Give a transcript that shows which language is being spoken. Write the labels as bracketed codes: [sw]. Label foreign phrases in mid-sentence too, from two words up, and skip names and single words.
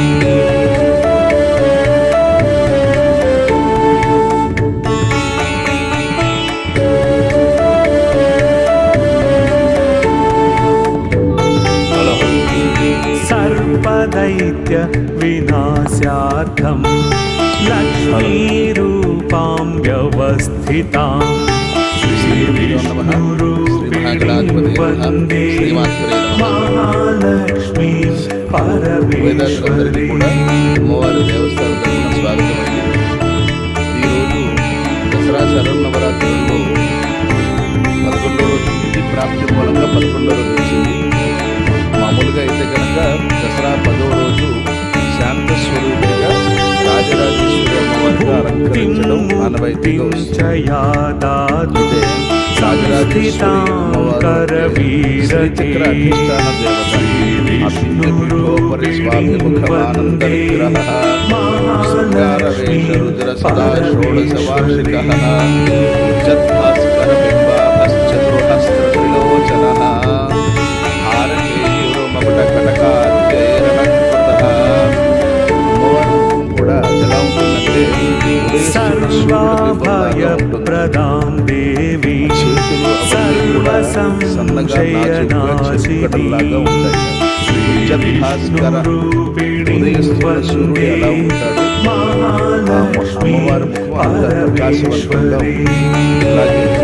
[sa] सर्वदैत्य विनाशार्थं लक्ष्मीरूपां व्यवस्थितां श्रीविष्णुरूपिणीं वन्दे महालक्ष्मीं परमेश्वरीम्। [te] అమ్మవారి దేవస్థానం తరపున స్వాగతం అండి. ఈరోజు దసరా శరన్నవరాత్రుల్లో 11వ రోజు తిథి ప్రాప్తి మూలంగా 11వ రోజు వచ్చింది. మామూలుగా అయితే కనుక దసరా 10వ రోజు శాంత స్వరూపిగా రాజరాజేశ్వరి అమ్మవారిగా అలంకరించడం ఆనవాయితీగా వస్తుంది. అయితే రాజరాజేశ్వరి అమ్మవారు శ్రీచక్ర అధిష్టాన దేవత. [sa] అభిజ్ఞపీఠోపరి స్వాభిముఖమానంద విగ్రహ శృంగారవేష రుద్ర సదా షోడశ వార్షిక ఉజ్జద్భాస్కర బింబాభశ్చతుర్హస్త్ర త్రిలోచనః सर्वाभयप्रदां देवी सर्वसंशयनाशिनी श्रीविष्णुरूपिणीं वन्दे महालक्ष्मीं परमेश्वरीम्।